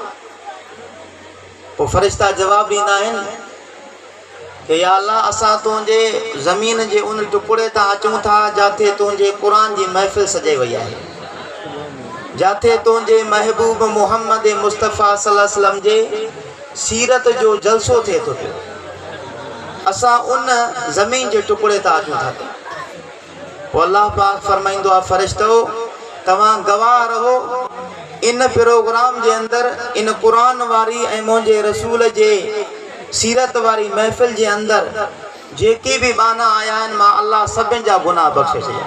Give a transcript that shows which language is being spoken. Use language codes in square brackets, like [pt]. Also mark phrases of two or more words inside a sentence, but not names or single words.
[sd] पोइ फ़रिश्ता जवाब ॾींदा आहिनि कि [ar] يا الله [sd] असां तुंहिंजे ज़मीन जे उन टुकड़े तां अचूं था जिथे तुंहिंजे क़ुरान जी महफ़िल सजे वई आहे, जिथे तुंहिंजे महबूब मुहम्मद मुस्तफ़ा [ar] صلى الله عليه وسلم [sd] जे सीरत जो जलसो थिए थो पियो, असां उन ज़मीन जे टुकड़े तां अचूं था। पोइ अल्लाह पाक फरमाईंदो आहे, फ़रिश्तो तव्हां गवाह रहो इन प्रोग्राम जे अंदर इन कुरान वारी ऐं मुंहिंजे रसूल जे सीरत वारी महफ़िल जे अंदर जेकी भी बाना आया आहिनि मां अल्लाह सभिनि जा गुनाह बख़्शे छॾिया।